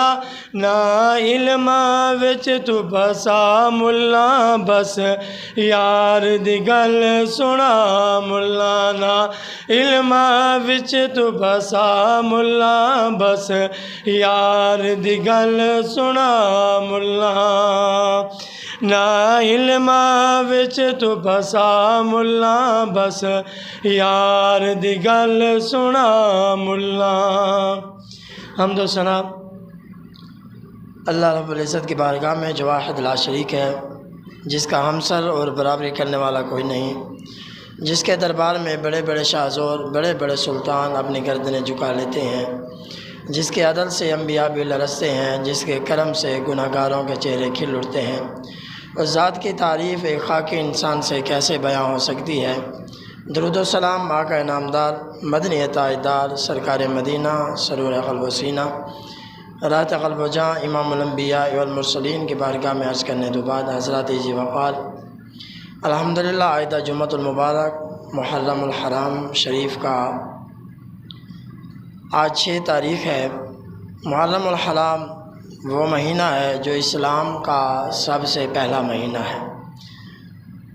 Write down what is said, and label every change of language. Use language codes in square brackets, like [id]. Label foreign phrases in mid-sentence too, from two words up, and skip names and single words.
[pa] نہ علم وچ توں بسا ملا بس، یار دی گل سنا ملا نہ علم وچ توں بسا ملا بس، یار دی گل سنا ملا. نہ علم وچ توں بسا ملا بس، یار دی گل سنا ملا. [ur] حمد و ثنا اللہ رب العزت کی بارگاہ میں جو واحد لا شریک ہے، جس کا ہمسر اور برابری کرنے والا کوئی نہیں، جس کے دربار میں بڑے بڑے شہزور بڑے بڑے سلطان اپنی گردنیں جھکا لیتے ہیں، جس کے عدل سے انبیا بھی لرزتے ہیں، جس کے کرم سے گناہگاروں کے چہرے کھل اٹھتے ہیں. اس ذات کی تعریف ایک خاکی انسان سے کیسے بیاں ہو سکتی ہے. درود و سلام آقا نامدار مدنی تاجدار سرکار مدینہ سرور قلب و سینہ رات قلب و جاں امام الانبیاء والمرسلین کی بارگاہ میں عرض کرنے کے بعد حضرات جی وقال الحمدللہ. آئدہ جمعۃ المبارک محرم الحرام شریف کا آج 6 تاریخ ہے. محرم الحرام وہ مہینہ ہے جو اسلام کا سب سے پہلا مہینہ ہے.